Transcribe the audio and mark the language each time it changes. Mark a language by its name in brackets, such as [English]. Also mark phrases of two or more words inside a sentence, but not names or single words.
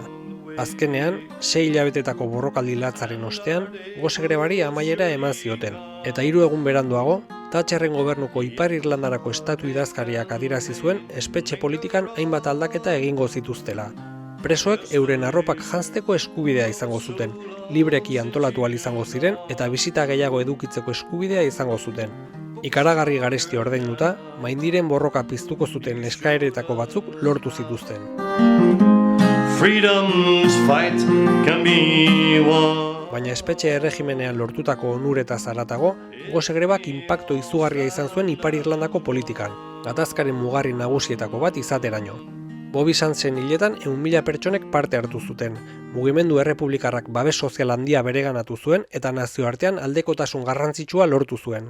[Basque] Azkenean, 6 hilabetetako borrokaldi latzaren ostean, gose grebari amaiera eman zioten, eta 3 egun beranduago, Thatcherren gobernuko Ipar Irlandarako estatu idazkariak adierazi zuen espetxe politikan hainbat aldaketa egingo zituztela. Presoek euren arropak janzteko eskubidea izango zuten, libreki antolatu ahal izango ziren eta bisita gehiago edukitzeko eskubidea izango zuten. Ikaragarri garesti ordainduta, maindiren borroka piztuko zuten eskaeretako batzuk lortu zituzten. [English] Freedom's fight can be won. [Basque] Baina espetxe erregimenean lortutako onuretaz haratago, gose grebak inpaktu izugarria izan zuen Ipar Irlandako politikan, gatazkaren mugarri nagusietako bat izateraino. Bobby Sandsen hiletan 100.000 pertsonek parte hartu zuten, mugimendu errepublikarrak babes sozial handia bereganatu zuen eta nazioartean aldekotasun garrantzitsua lortu zuen.